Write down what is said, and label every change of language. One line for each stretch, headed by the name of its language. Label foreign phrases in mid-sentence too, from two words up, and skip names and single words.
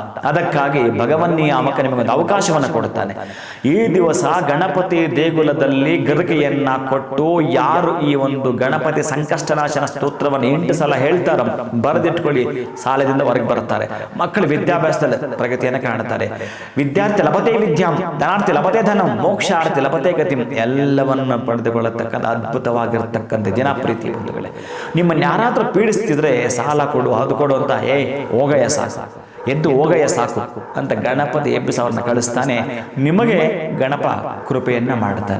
Kannada: ಅದಕ್ಕಾಗಿ ಭಗವನ್ನಿಯಾಮಕ ನಿಮಗೊಂದು ಅವಕಾಶವನ್ನು ಕೊಡುತ್ತಾನೆ. ಈ ದಿವಸ ಗಣಪತಿ ದೇಗುಲದಲ್ಲಿ ಗರಿಕೆಯನ್ನ ಕೊಟ್ಟು ಯಾರು ಈ ಒಂದು ಗಣಪತಿ ಸಂಕಷ್ಟನಾಶನ ಸ್ತೋತ್ರವನ್ನು 8 ಸಲ ಹೇಳ್ತಾರ, ಬರೆದಿಟ್ಕೊಳ್ಳಿ, ಸಾಲದಿಂದ ಹೊರಗೆ ಬರುತ್ತಾರೆ. ಮಕ್ಕಳು ವಿದ್ಯಾಭ್ಯಾಸದಲ್ಲಿ ಪ್ರಗತಿಯನ್ನು ಕಾಣುತ್ತಾರೆ.
Sanskrit: ವಿದ್ಯಾರ್ಥಿ ಲಭತೆ ವಿದ್ಯಾಂ, ಧನಾರ್ಥಿ ಲಭತೆ ಧನಂ, ಮೋಕ್ಷಾರ್ಥಿ ಲಭತೆ ಗತಿಂ,
Kannada: ಎಲ್ಲವನ್ನು ಪಡೆದುಕೊಳ್ಳತಕ್ಕಂಥ ಅದ್ಭುತವಾಗಿರತಕ್ಕಂಥ ದಿನ ಪ್ರೀತಿ ಬಂಧುಗಳೇ. ನಿಮ್ಮನ್ನು ಯಾರಾದರೂ ಪೀಡಿಸ್ತಿದ್ರೆ ಸಾಲ ಕೊಡು, ಅದು ಕೊಡು ಅಂತ, ಹೋಗಯ್ಯ ಸಾಕು, ಎದ್ದು ಹೋಗಯ್ಯ ಸಾಕು ಅಂತ ಗಣಪತಿ ಎಬ್ಬಿಸವರನ್ನ ಕಳಿಸ್ತಾನೆ. ನಿಮಗೆ ಗಣಪ ಕೃಪೆಯನ್ನ ಮಾಡುತ್ತಾನೆ.